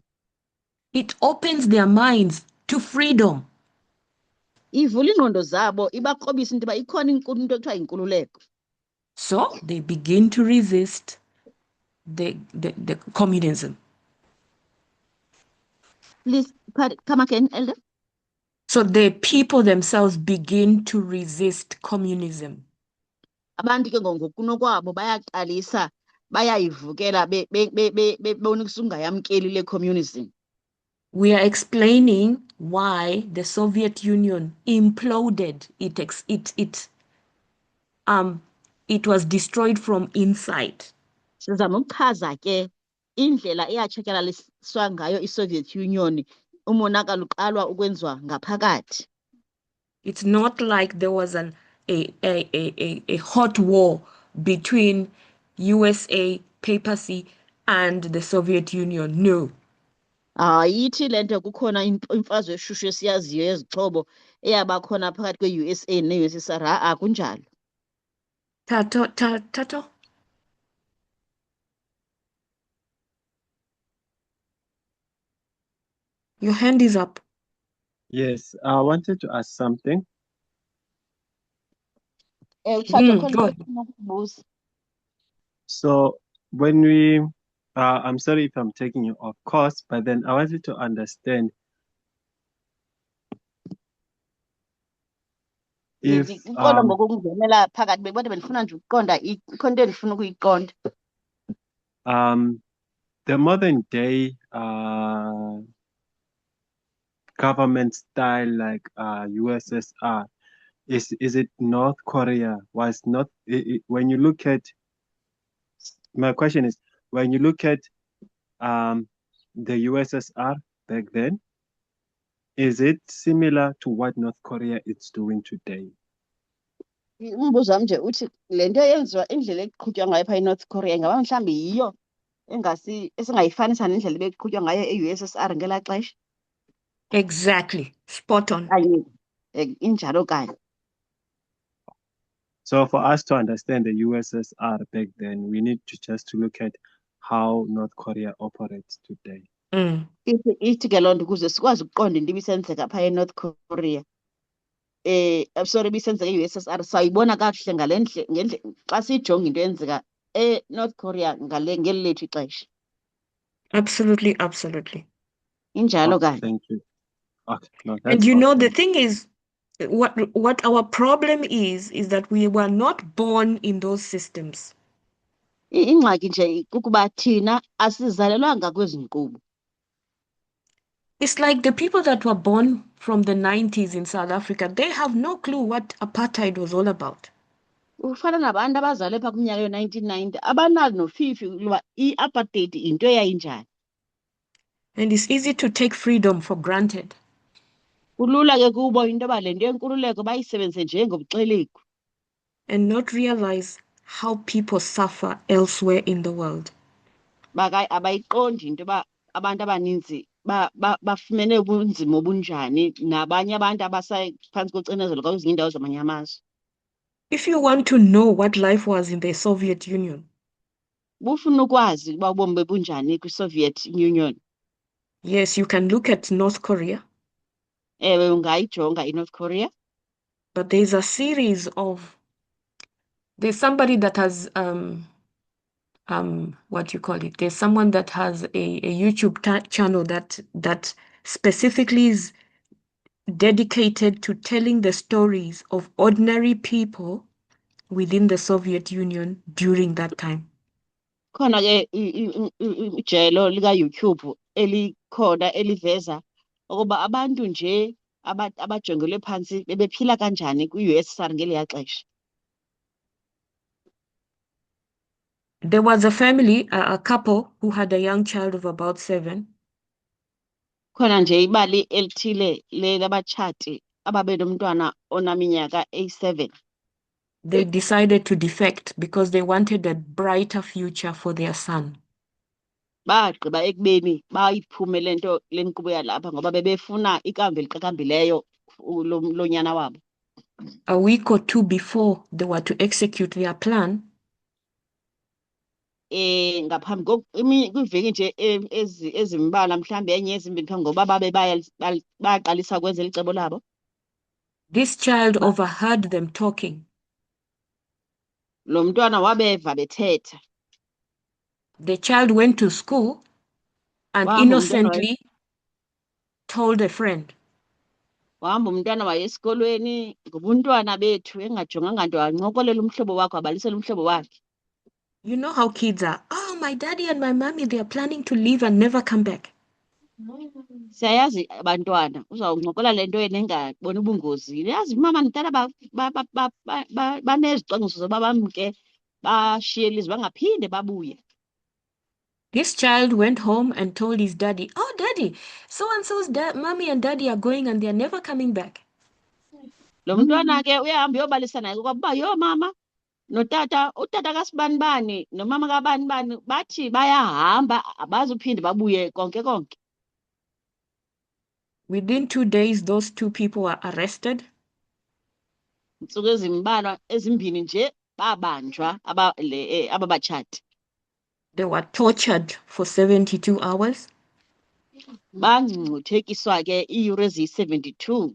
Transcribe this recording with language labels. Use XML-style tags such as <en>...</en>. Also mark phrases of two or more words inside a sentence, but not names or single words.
<en>It opens their minds to freedom.</en> <xh>Ivula ingqondo zabo ibakrobisa into yoba ikhona into ekuthiwa yinkululeko.</xh> <en>So they begin to resist the communism. Please, come again, Elder. So the people themselves begin to resist communism.</en> <xh>Abantu ke ngokunokwabo bayaqalisa bayayivukela bebona kusungayamkeli le communism.</xh> <en>We are explaining why the Soviet Union imploded. It was destroyed from inside.</en> <xh>Sizama ukuchaza ke indlela eyatshatyalaliswa ngayo iSoviet Union umonakalo uqalwa ukwenziwa ngaphakathi.</xh> <en>It's not like there was a hot war between USA, papacy, and the Soviet Union. No.</en> <xh>Ayithi le nto kukhona imfazwe eshushu esiyaziyo yezixhobo eyabakhona phakathi kwe-USA ne-USSR. Akunjalo. Tato?</xh> <en>Your hand is up. Yes, I wanted to ask something. Go ahead. So when we, I'm sorry if I'm taking you off course, but then I wanted to understand if</en> <xh>Iqonda ngokungenela phakathi bebodwa bendifuna nje ukuqonda ikhona into endifuna ukuyiqonda.</xh> <en>The modern day government style like USSR, is it North Korea? Was not when you look at, my question is, when you look at the USSR back then, is it similar to what North Korea is doing today?</en> <xh>Umbuzo wami nje uthi le nto yenziwa indlela eqhutywa ngayo pha eNorth Korea ingaba mhlawumbi yiyo esingayifanisa nendlela ebeqhutywa ngayo e-USSR ngelaa xesha.</xh> <en>Exactly. Spot on.</en> <xh>Injalo kanye.</xh> <en>So for us to understand the USSR back then, we need to look at how North Korea operates today.</en> <xh>Ithi ke loo nto ukuze sikwazi ukuqonda into ibisenzeka pha eNorth Korea. Sorry, ibisenzeka e-USSR sayibona kakuhle ngale ngendlela xa sijonga into eyenzeka eNorth Korea ngeli lethu ixesha.</xh> <en>Absolutely.</en> <xh>Injalo kanye.</xh> <en>Thank you. Okay, no, And you know, the thing is, what our problem is that we were not born in those systems.</en> <xh>Ingxaki nje kukuba thina asizalelwanga kwezi nkqubo.</xh> <en>It's like the people that were born from the 90s in South Africa, they have no clue what apartheid was all about.</en> <xh>Ufana nabantu abazalwe pha kwiminyaka yo-1990 abanalo nofifi loba i-apartheid into eyayinjani.</xh> <en>And it's easy to take freedom for granted.</en> <xh>Kulula ke kubo into yoba le nto yenkululeko bayisebenzise njengobuxelegu.</xh> <en>And not realize how people suffer elsewhere in the world.</en> <xh>Abayiqondi into yoba abantu abaninzi bafumene ubunzima obunjani nabanye abantu abasaphantsi kocinezelo kwezinye iindawo zamanye amazwe.</xh> <en>If you want to know what life was in the Soviet Union,</en> <xh>bufuna ukwazi uba ubomi bebunjani kwi-Soviet Union.</xh> <en>Yes, you can look at North Korea.</en> <xh>Ewe ungayijonga iNorth Korea.</xh> <en>but there's a series of there's somebody that has what you call it, there's someone that has a YouTube channel that specifically is dedicated to telling the stories of ordinary people within the Soviet Union during that time.</en> <xh>Khona ke ijelo lika-YouTube elikhona eliveza ukuba abantu nje abajongelwe phansi bebephila kanjani kwi-USSR ngeliya xesha.</xh> <en>There was a family, a couple who had a young child of about 7.</en> <xh>Khona nje ibali elithile labatshati ababenomntwana onaminyaka eyi-7.</xh> <en>They decided to defect because they wanted a brighter future for their son.</en> <xh>Bagqiba ekubeni bayiphume lento lenkqubo yalapha ngoba bebefuna ikamva eliqaqambileyo lonyana wabo.</xh> <en>A week or 2 before they were to execute their plan,</en> <xh>Ngaphambi kwiiveki nje ezimbalwa mhlawumbi enye ezimbini phambi ngoba babe bayaqalisa ukwenza eli cebo labo,</xh> <en>this child overheard them talking.</en> <xh>lo mntwana wabeva bethetha.</xh> <en>The child went to school and</en> <xh>Wahamba umntwana</xh> <en>innocently told a friend.</en> <xh>Wahamba umntwana waye esikolweni ngobuntwana bethu engajonganga nto, wancokolela umhlobo wakhe, wabalisela umhlobo wakhe.</xh> <en>You know how kids are. Oh, my daddy and my mommy, they are planning to leave and never come back.</en> <xh>Siyayazi abantwana, uzawuncokola le nto yena engaboni ubungozi. Yazi umama notata banezicwangciso zoba bamke bashiye ilizwe bangaphinde babuye.</xh> <en>This child went home and told his daddy, oh, daddy, so-and-so's mommy and daddy are going and they are never coming back.</en> <xh>Lo mntwana ke uyahamba uyobalisa naye ukuba yo mama notata, utata kasibanibani nomama kabanibani bathi bayahamba abazuphinde babuye konke konke.</xh> <en>Within 2 days, those 2 people were arrested.</en> <xh>Intsuku ezimbalwa ezimbini nje babanjwa aba batshati.</xh> <en>They were tortured for 72 hours.</en> <xh>Bangcuthekiswa ke iiyure eziyi-72.</xh>